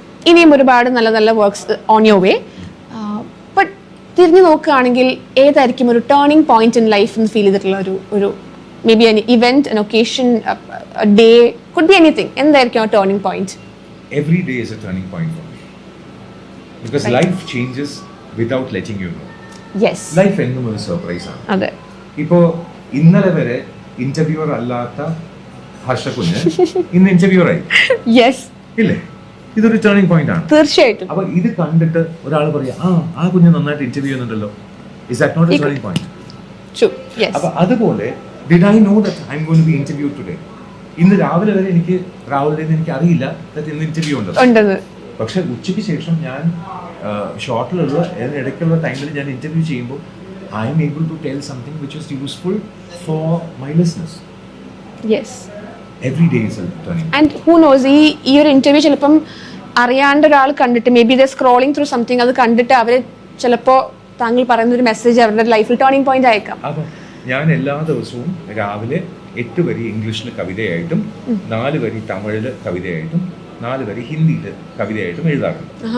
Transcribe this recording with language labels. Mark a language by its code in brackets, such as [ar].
[ml] ഇനിയും ഒരുപാട് നല്ല നല്ല [en] Works on your way. But [ml] തിരിഞ്ഞു നോക്കുകയാണെങ്കിൽ ഏതായിരിക്കും ഒരു [en] Turning point in life എന്ന് feel ചെയ്തിട്ടുള്ള ഒരു may be an event, an occasion, a day, could be anything. [ml] എന്തായിരിക്കും ആ turning point? [en] Every day is a turning point for me because life changes without letting you know. Yes. [ml] Life എന്നും ഒരു surprise ആണ്. അതെ. ഇപ്പോ ഇന്നലെ വരെ interviewer അല്ലാത്ത ഹർഷകുഞ്ഞ് ഇന്ന് ഇന്റർവ്യൂവർ ആയി. യെസ്. ഇല്ലേ? ഇതൊരു ടേണിംഗ് പോയിന്റ് ആണ്. തീർച്ചയായിട്ടും. അപ്പൊ ഇത് കണ്ടിട്ട് ഒരാൾ പറയാ, ആ കുഞ്ഞ് നന്നായിട്ട് ഇന്റർവ്യൂ ചെയ്യുന്നുണ്ടല്ലോ. [en] Is that not a turning point? True. Yes. [ml] അപ്പൊ അതുപോലെ [en] did I know that I'm going to be interviewed today? [ml] ഇന്ന് രാവിലെ വരെ എനിക്ക് അറിയില്ല ഇന്ന് ഇന്റർവ്യൂ ഉണ്ടെന്ന്. പക്ഷെ ഉച്ചയ്ക്ക് ശേഷം ഞാൻ ഷോർട്ടിലുള്ള ഇടയ്ക്കുള്ള ടൈമിൽ ഞാൻ ഇന്റർവ്യൂ ചെയ്യുമ്പോൾ [en] I am able to tell something which is useful for my listeners. Yes. Every day is a turning point. And who knows [ml] ഈ ഒരു ഇന്റർവ്യൂ ചിലപ്പം അറിയാണ്ട് ഒരാൾ കണ്ടിട്ട് [en] may be the scrolling through something [ml] അത് കണ്ടിട്ട് അവർ ചിലപ്പോൾ താങ്കൾ പറയുന്ന ഒരു മെസ്സേജ് അവരുടെ ലൈഫിൽ ടേണിംഗ് പോയിന്റ് ആയേക്കാം. അപ്പോൾ ഞാൻ എല്ലാ ദിവസവും രാവിലെ 8 വരി ഇംഗ്ലീഷിൽ കവിതയായിട്ടും 4 വരി തമിഴിൽ കവിതയായിട്ടും 4 വരി ഹിന്ദിയിൽ കവിതയായിട്ടും എഴുതാറുണ്ട്.